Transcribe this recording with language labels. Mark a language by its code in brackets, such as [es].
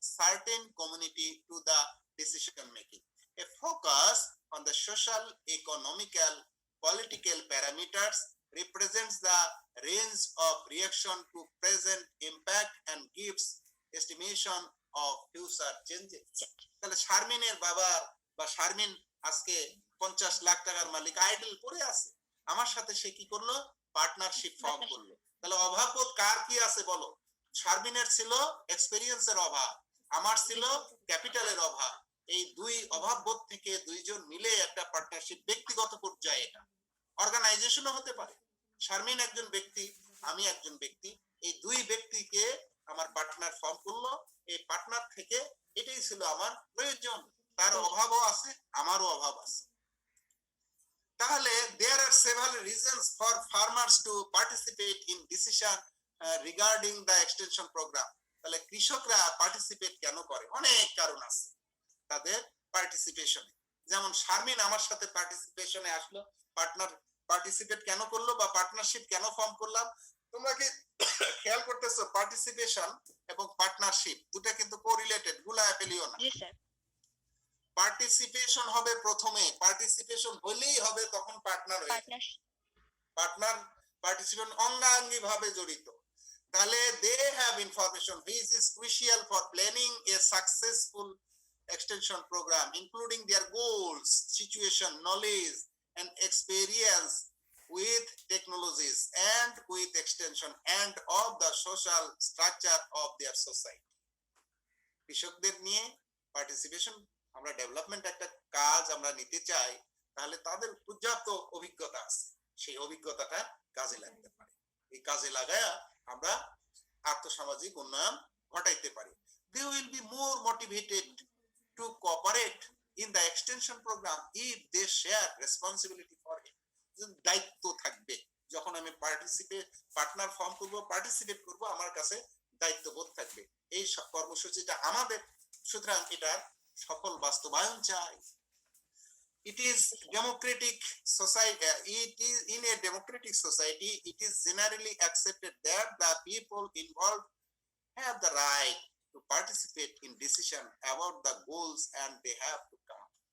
[en] certain community to the decision making. A focus on the social, economical, political parameters represents the range of reaction to present impact and gives estimation of future changes. [bn] তাহলে শারমিনের বাবার বা শারমিন আজকে 50 লাখ টাকার মালিক idol পড়ে আছে, আমার সাথে সে কি করলো, পার্টনারশিপ ফর্ম করলো। তাহলে অভাববোধ কার কি আছে বলো? শারমিনের ছিল এক্সপেরিয়েন্সের অভাব, আমার ছিল ক্যাপিটালের অভাব। এই দুই অভাববোধ থেকে দুইজন মিলে একটা পার্টনারশিপ, ব্যক্তিগত পর্যায়ে এটা অর্গানাইজেশনও হতে পারে। শারমিন একজন ব্যক্তি, আমি একজন ব্যক্তি, এই দুই ব্যক্তিকে আমার পার্টনার ফর্ম করলো। এই পার্টনার থেকে এটাই ছিল আমার প্রয়োজন, তার অভাবও আছে, আমারও অভাব আছে। তাহলে [en] there are several reasons for farmers to participate in decision regarding the extension program. [bn] তাহলে কৃষকরা পার্টিসিপেট কেন করে? অনেক কারণ আছে তাদের পার্টিসিপেশনে। যেমন শারমিন আমার সাথে পার্টিসিপেশনে আসলো, পার্টনার পার্টিসিপেট কেন করলো বা পার্টনারশিপ কেন ফর্ম করলাম? তোমরা কি খেয়াল করতেছো পার্টিসিপেশন এবং পার্টনারশিপ দুটো কিন্তু কোরিলেটেড, গুলায় ফেলিও না। জি স্যার। পার্টিসিপেশন হবে প্রথমে, পার্টিসিপেশন হলেই হবে তখন পার্টনার হয়ে যাবে। পার্টনার পার্টিসিপেশন অঙ্গাঙ্গি ভাবে জড়িত। তাহলে [en] They have information which is crucial for planning a successful extension program, including their goals, situation, knowledge and experience with technologies and with extension and of the social structure of their society. [bn] কৃষকদের নিয়ে participation, আমরা development একটা কাজ আমরা নিতে চাই, তাহলে তাদের পর্যাপ্ত অভিজ্ঞতা আছে, সেই অভিজ্ঞতাটা কাজে লাগতে পারে। এই কাজে লাগায়া আমরা আর্থসামাজিক উন্নয়ন ঘটাইতে পারি। [en] They will be more motivated to cooperate in the extension program if they share responsibility for it. [bn] দায়িত্ব থাকবে, যখন আমি পার্টনার ফর্ম করব, পার্টিসিপেট করব, আমার কাছে দায়িত্ববোধ থাকবে। এই কর্মসূচিটা আমাদের, সুতরাং এটা সফল বাস্তবায়ন চাই। [en] It is democratic society. It is in a democratic society. It is generally accepted that the people involved have the right to participate in decision about the goals and they have to come.